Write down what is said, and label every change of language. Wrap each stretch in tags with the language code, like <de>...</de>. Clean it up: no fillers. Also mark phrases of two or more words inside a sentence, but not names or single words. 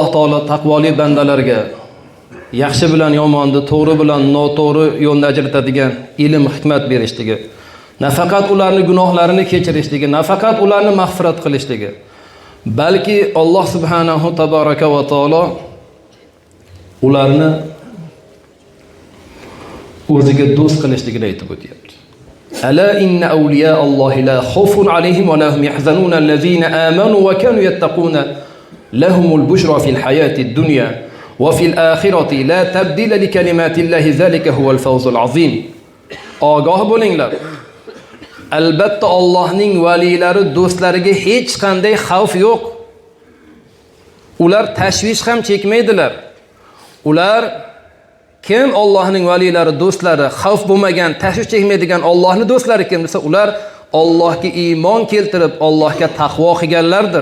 <uz>taolo taqvoli bandalarga yaxshi bilan yomonni, to'g'ri bilan noto'g'ri yo'lni ajratadigan ilm, hikmat berishligi, nafaqat ularning gunohlarini kechirishligi, nafaqat ularni mag'firat qilishligi, balki Alloh</uz> <ar>سبحانه تبارك وتعالى</ar> <uz>ularni o'ziga do'st qilishligini aytib o'tyapti.</uz> <ar>ألا إن أولياء الله لا خوف عليهم ولا هم يحزنون الذين آمنوا وكانوا يتقون لهم البشرى في الحياة الدنيا وفي الآخرة لا تبديل لكلمات الله ذلك هو الفوز العظيم.</ar> <uz>Ogoh bo'linglar. Albatta Allohning valilari do'stlariga hech qanday xavf yo'q. Ular tashvish ham chekmaydilar. Ular kim Allohning valilari, do'stlari, xavf bo'lmagan, tashvish chekmaydigan Allohning do'stlari kim desa, ular Allohga iymon keltirib, Allohga taqvo qilganlardir.</uz>